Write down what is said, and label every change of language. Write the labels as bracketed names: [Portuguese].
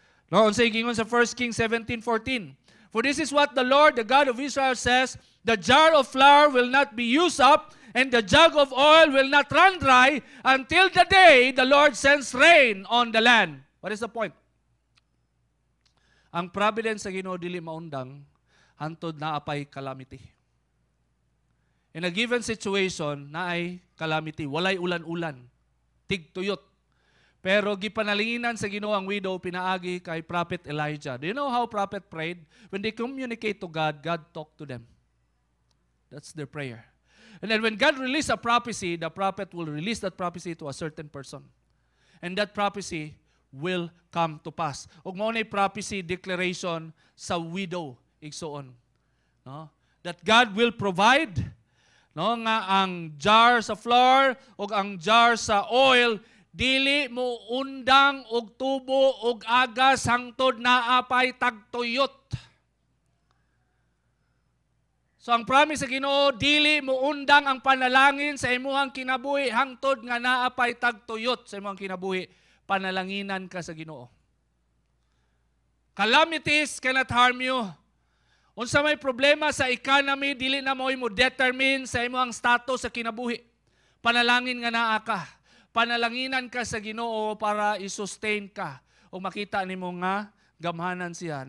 [Cebuano] No, unsay gingon sa 1 Kings 17:14. [English] For this is what the Lord, the God of Israel says, the jar of flour will not be used up, and the jug of oil will not run dry until the day the Lord sends rain on the land. What is the point? [Cebuano] Ang providence sa Ginoo dili maundang hantod na apay calamity. [English] In a given situation, [Cebuano] na ay calamity, walay ulan-ulan, tigtuyot. Pero gipanalinginan sa Ginoo ang widow, pinaagi kay Prophet Elijah. [English] Do you know how prophet prayed? When they communicate to God, God talked to them. That's their prayer. And then when God released a prophecy, the prophet will release that prophecy to a certain person. And that prophecy will come to pass. [Cebuano] Ug mao nay prophecy declaration sa widow, igsoon. No? [English] That God will provide, [Cebuano] no, nga ang jar sa flour o ang jar sa oil dili mo undang og tubo og agas hangtod na apay tagtuyot. So ang promise sa Ginoo, dili mo undang ang panalangin sa imuhang kinabuhi hangtod nga naapay tagtuyot sa imuhang kinabuhi. Panalanginan ka sa Ginoo. [English] Calamities cannot harm you. [Cebuano] Unsa may problema sa economy, dili na mo determine sa imong status sa kinabuhi. Panalangin nga naa ka. Panalanginan ka sa Ginoo para i-sustain ka o makita nimo nga gamhanan siya.